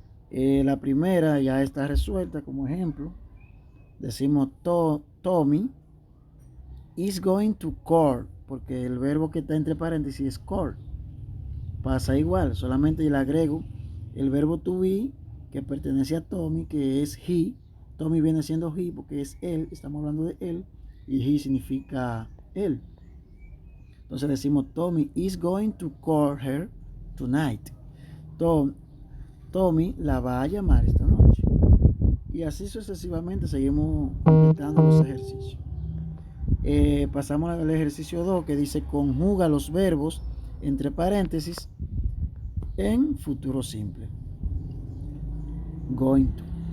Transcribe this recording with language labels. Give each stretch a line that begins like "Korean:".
Spanish: La primera ya está resuelta. Como ejemplo, decimos
English: Tommy is going to court,
Spanish: porque el verbo que está entre paréntesis es court. Pasa igual, solamente le agrego el verbo to be que pertenece a Tommy, que es he. Tommy viene siendo he porque es él, estamos hablando de él, y he significa él. Entonces decimos
English: Tommy is going to call her tonight.
Spanish: Tommy la va a llamar esta noche. Y así sucesivamente seguimos completando los ejercicios. Pasamos al ejercicio 2, que dice conjuga los verbos entre paréntesis en futuro simple. Going to.